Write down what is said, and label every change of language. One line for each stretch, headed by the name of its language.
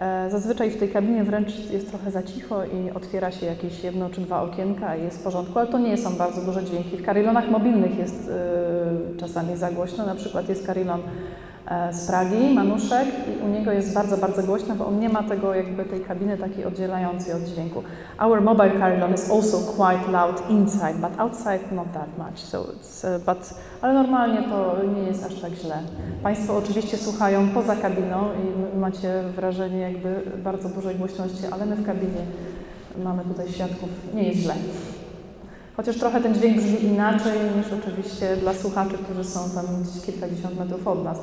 Polish: Zazwyczaj w tej kabinie wręcz jest trochę za cicho i otwiera się jakieś 1 czy 2 okienka i jest w porządku, ale to nie są bardzo duże dźwięki. W carillonach mobilnych jest czasami za głośno, na przykład jest carillon z Pragi, Manuszek, i u niego jest bardzo, bardzo głośno, bo on nie ma tego jakby tej kabiny takiej oddzielającej od dźwięku.
English: Our mobile carillon is also quite loud inside, but outside not that much. So it's,
Polish: ale normalnie to nie jest aż tak źle. Państwo oczywiście słuchają poza kabiną i macie wrażenie jakby bardzo dużej głośności, ale my w kabinie mamy tutaj świadków, nie jest źle. Chociaż trochę ten dźwięk brzmi inaczej niż oczywiście dla słuchaczy, którzy są tam gdzieś kilkadziesiąt metrów od nas.